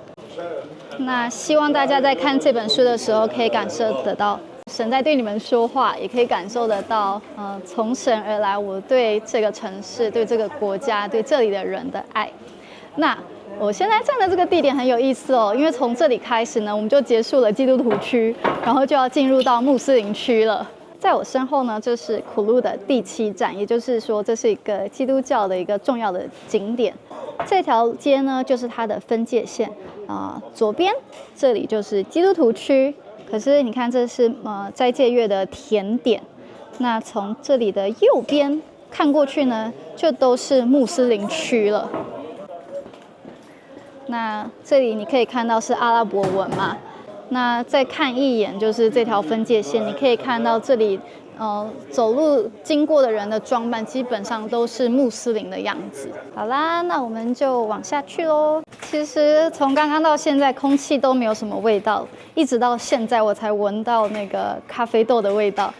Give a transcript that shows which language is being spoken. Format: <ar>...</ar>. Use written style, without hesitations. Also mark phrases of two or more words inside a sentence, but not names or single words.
<zh>那希望大家在看這本書的時候，可以感受得到神在對你們說話，也可以感受得到，從神而來我對這個城市、對這個國家、對這裡的人的愛。那我現在站的這個地點很有意思哦，因為從這裡開始呢，我們就結束了基督徒區，然後就要進入到穆斯林區了。在我身後呢，就是苦路的第7站，也就是說，這是一個基督教的一個重要的景點。這條街呢，就是它的分界線左邊這裡就是基督徒區，可是你看這是齋戒月的甜點。那從這裡的右邊看過去呢，就都是穆斯林區了。那這裡你可以看到是阿拉伯文嘛。那再看一眼就是這條分界線，你可以看到這裡走路經過的人的裝扮基本上都是穆斯林的樣子。好啦，那我們就往下去咯。其實從剛剛到現在空氣都沒有什麼味道，一直到現在我才聞到那個咖啡豆的味道。</zh>